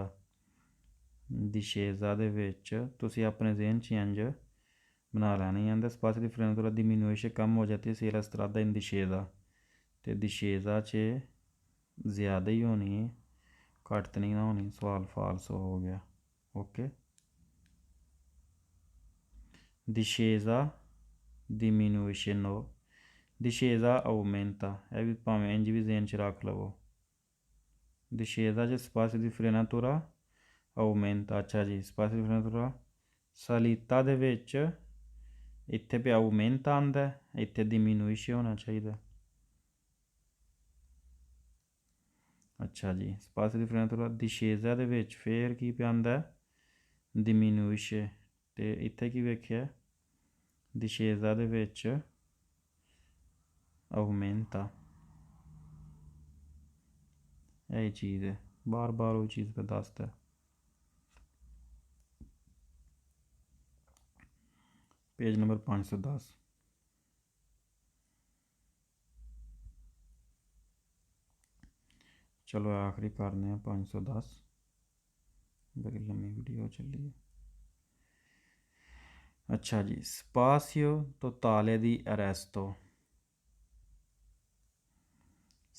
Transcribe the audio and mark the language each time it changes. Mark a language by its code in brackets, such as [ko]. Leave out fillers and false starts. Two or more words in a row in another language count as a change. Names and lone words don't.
[pa] discesa ਦੇ ਵਿੱਚ ਤੁਸੀਂ ਆਪਣੇ ਜ਼ਿਹਨ 'ਚ ਇੰਝ ਬਣਾ ਲੈਣੀ ਆਂਦਾ [it] spazio di frenatura [pa] diminuisce [hi] कम हो जाती है [it] se la strada in discesa. [pa] ਅਤੇ discesa 'ਚ ਜ਼ਿਆਦਾ ਹੀ ਹੋਣੀ ਹੈ, ਘੱਟ ਤਾਂ ਨਹੀਂ ਨਾ ਹੋਣੀ। ਸਵਾਲ ਫਾਲਸ ਹੋ ਗਿਆ। ਓਕੇ। [it] discesa diminuisce no, discesa aumenta। [pa] ਇਹ ਵੀ ਭਾਵੇਂ ਇੰਝ ਵੀ ਜ਼ਿਹਨ 'ਚ ਰੱਖ ਲਵੋ। discesa 'ਚ [it] spazio di frenatura aumenta. [pa] ਅੱਛਾ ਜੀ, [it] spazio di frenatura [pa] ਸਲੀਤਾ ਦੇ ਵਿੱਚ ਇੱਥੇ ਪਿਆ aumenta ਆਉਂਦਾ, ਇੱਥੇ diminuisce ਹੋਣਾ ਚਾਹੀਦਾ। ਅੱਛਾ ਜੀ, [it] spazio di frenatura [pa] discesa ਦੇ ਵਿੱਚ ਫਿਰ ਕੀ ਪਿਆ ਆਉਂਦਾ diminuisce, ਅਤੇ ਇੱਥੇ ਕੀ ਵੇਖਿਆ discesa ਦੇ ਵਿੱਚ aumenta। ਇਹ ਚੀਜ਼ ਹੈ, ਬਾਰ ਬਾਰ ਉਹ ਚੀਜ਼ ਦਾ ਦੱਸਦਾ। [hi] पेज नंबर 510। चलो आखिरी करने 510, बड़ी लंबी वीडियो चली है। [it] अच्छा जी, spazio totale di arresto.